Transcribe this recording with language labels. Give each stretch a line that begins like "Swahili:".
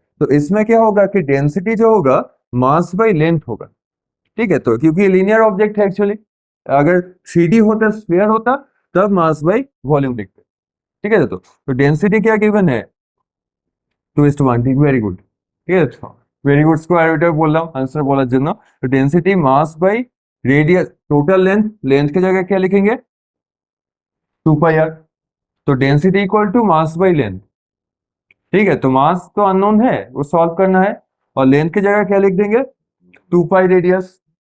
Hindi: तो इसमें क्या होगा कि डेंसिटी जो होगा मास बाई लेंथ होगा, ठीक है। तो क्योंकि लीनियर ऑब्जेक्ट है एक्चुअली, अगर 3D होता, स्फीयर होता, तब मास बाई वॉल्यूम लिखते, ठीक है। तो डेंसिटी क्या गिवन है, 2:1, ठीक, वेरी गुड,
Bangla: ঠিক আছে। ভেরি গুড, স্কোয়ার রুটে বললাম आंसर বলার জন্য।
Hindi: तो density mass by radius, total length, length की जगह क्या लिखेंगे, 2πr। तो density equal to mass by length, ठीक है, तो मास तो अननोन है, वो सॉल्व करना है, और लेंथ की जगह क्या लिख देंगे, 2 पाई रेडियस।